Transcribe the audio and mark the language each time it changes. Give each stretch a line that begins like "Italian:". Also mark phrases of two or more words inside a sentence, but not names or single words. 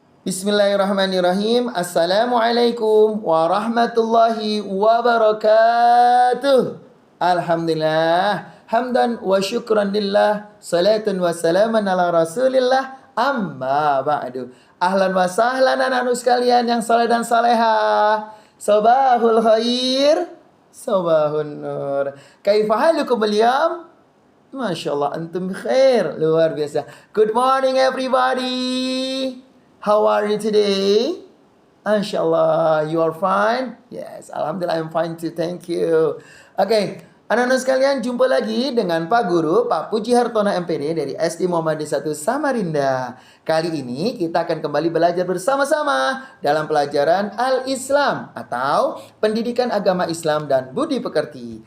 Arabic: بسم الله الرحمن الرحيم. السلام عليكم ورحمة الله وبركاته. الحمد لله. حمدا وشكرا لله. صلاة وسلاما على رسول الله. أما بعد. أهلا وسهلا
Indonesian: anak-anak sekalian yang saleh dan saleha.
Arabic: صباح الخير. صباح النور. كيف حالكم اليوم? ما شاء الله، أنتم خير.
Indonesian: Luar biasa.
English: Good morning everybody. How are you today?
Arabic: ما شاء الله,
English: you are fine? Yes, Alhamdulillah I'm fine too, thank you.
Indonesian: Oke, anak-anak sekalian, jumpa lagi dengan Pak Guru, Pak Puji Hartono MPD dari SD Muhammadiyah 1 Samarinda. Kali ini kita akan kembali belajar bersama-sama dalam pelajaran Al-Islam atau Pendidikan Agama Islam dan Budi Pekerti.